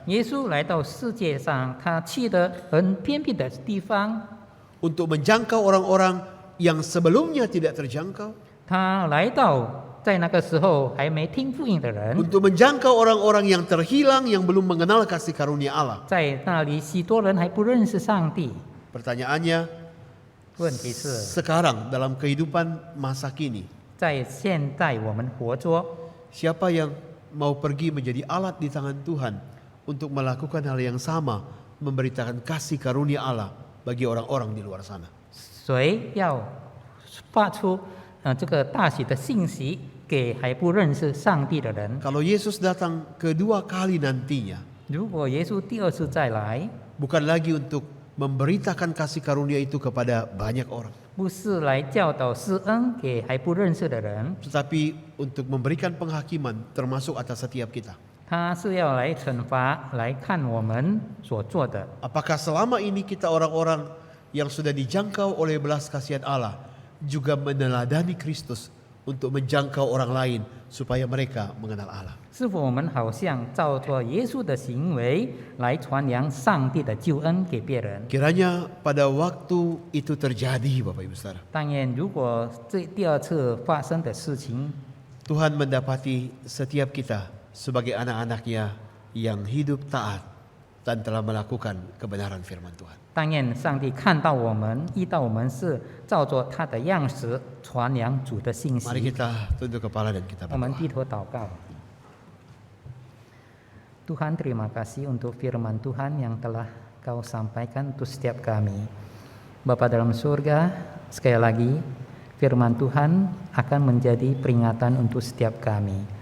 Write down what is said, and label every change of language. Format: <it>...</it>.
<zh>耶稣来到世界上，他去的很偏僻的地方，</zh> <id>untuk menjangkau orang-orang yang sebelumnya tidak terjangkau,</id> <zh>他来到在那个时候还没听福音的人，</zh> <id>untuk menjangkau orang-orang yang terhilang yang belum mengenal kasih karunia Allah.</id> <zh>在那里许多人还不认识上帝。</zh> <id>Pertanyaannya,</id> <zh>问题是，</zh> <id>sekarang dalam kehidupan masa kini,</id> <zh>在现在我们活着，</zh> <id>siapa yang mau pergi menjadi alat di tangan Tuhan untuk melakukan hal yang sama, memberitakan kasih karunia Allah bagi orang-orang di luar sana?</id> <zh>谁要发出这个大喜的信息给还不认识上帝的人？</zh> <id>Kalau Yesus datang kedua kali nantinya,</id> <zh>如果耶稣第2次再来，</zh> <id>bukan lagi untuk memberitakan kasih karunia itu kepada banyak orang,</id> <zh>不是来教导施恩给还不认识的人，</zh> <id>tetapi untuk memberikan penghakiman termasuk atas setiap kita.</id> <zh>他是要来惩罚，来看我们所做的。</zh> <id>Apakah selama ini kita orang-orang yang sudah dijangkau oleh belas kasihan Allah juga meneladani Kristus untuk menjangkau orang lain supaya mereka mengenal Allah.</id> <zh>是否我们好像照着耶稣的行为来传扬上帝的救恩给别人？</zh> <id>Kiranya pada waktu itu terjadi, Bapak Ibu Saudara,</id> <zh>但愿如果这第二次发生的事情，</zh> <id>Tuhan mendapati setiap kita sebagai anak-anaknya yang hidup taat dan telah melakukan kebenaran firman Tuhan.</id> <zh>但愿上帝看到我们，遇到我们是照着他的样式传扬主的信</zh> <id>Mari</id> <zh>息。</zh> <id>kita tunduk kepala dan kita</id> <zh>我们</zh> <id>berdoa.</id> <zh>低头祷告。</zh> <id>Tuhan, terima kasih untuk firman Tuhan yang telah Kau sampaikan untuk setiap kami. Bapa dalam surga, sekali lagi firman Tuhan akan menjadi peringatan untuk setiap kami.</id>